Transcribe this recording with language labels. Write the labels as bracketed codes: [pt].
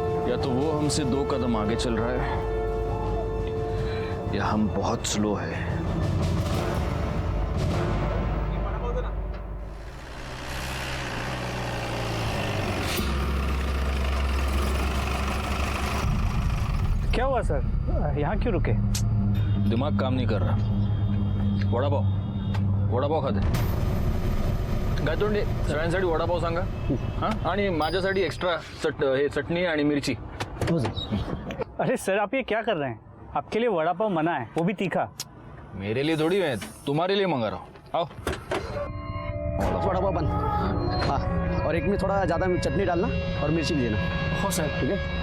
[hi] या तो वो हमसे 2 कदम आगे चल रहा है, या हम बहुत स्लो है। क्या हुआ सर, यहाँ क्यों रुके? दिमाग काम नहीं कर रहा। [mr] वडापाव खाते गायतोंडे, सगळ्यांसाठी वडापाव सांगा। हां, आणि माझ्यासाठी एक्स्ट्रा हे चटणी आणि मिरची। [hi] अरे सर, आप ये क्या कर रहे हैं? आपके लिए वड़ा पाव मना है, वो भी तीखा। मेरे लिए थोड़ी है, तुम्हारे लिए मंगा रहा हूँ। आओ। वड़ा पाव बन। हाँ, और एक में थोड़ा ज़्यादा चटनी डालना और मिर्ची भी देना। [mr] हो साहब। [hi] ठीक है?